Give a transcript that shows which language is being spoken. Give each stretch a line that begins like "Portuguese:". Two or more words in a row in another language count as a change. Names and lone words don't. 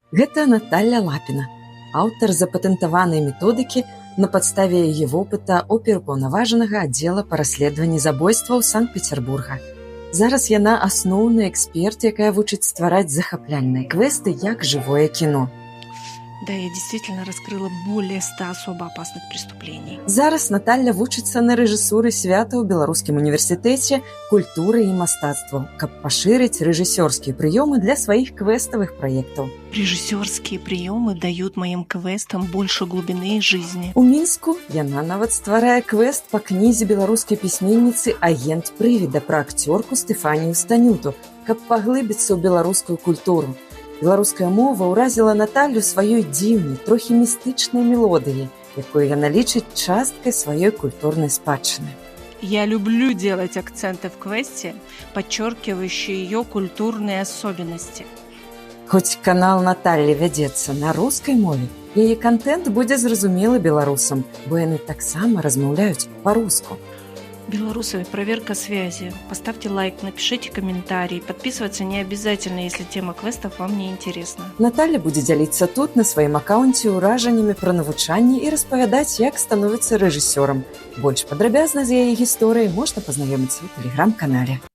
Belarusian: Гэта Наталья Лапина, аўтар запатэнтаванай методыкі на падставе яе вопыта оперпаўнаважанага аддзела па расследаванні забойстваў Санкт-Петербурга. Зараз яна асноўны эксперт, якая вучыць ствараць захапляльныя квесты як жывое кіно.
Russian: Да, я действительно раскрыла более 100 особо опасных преступлений.
Belarusian: Зараз Наталья вучыцца на рэжысуры свята ў Беларускім універсітэце культуры і мастацтваў, каб пашырыць рэжысёрскія прыёмы для сваіх квеставых праектаў.
Russian: Режиссерские приемы дают моим квестам больше глубины жизни.
Belarusian: У Мінску яна нават стварае квест па кнізе беларускай пісьменніцы «Агент прывіда» пра акцёрку Стэфанію Станюту, каб паглыбіцца ў беларускую культуру. Беларуская мова ўразіла Наталью сваёй дзіўнай, трохі містычнай мелодыяй, якую яна лічыць часткай сваёй культурнай спадчыны.
Russian: Я люблю делать акценты в квесте, подчеркивающие ее культурные особенности.
Belarusian: Хоць канал Наталлі вядзецца на рускай мове, яе кантэнт будзе зразумелы беларусам, бо яны таксама размаўляюць па-руску.
Russian: Белорусы, проверка связи. Поставьте лайк, напишите комментарий. Подписываться не обязательно, если тема квестов вам не интересна.
Belarusian: Наталля будзе дзяліцца тут на сваім акаунце ўражаннямі пра навучанне і распавядаць, як становіцца рэжысёрам. Больш падрабязна з яе гісторыяй можна пазнаёміцца ў тэлеграм-канале.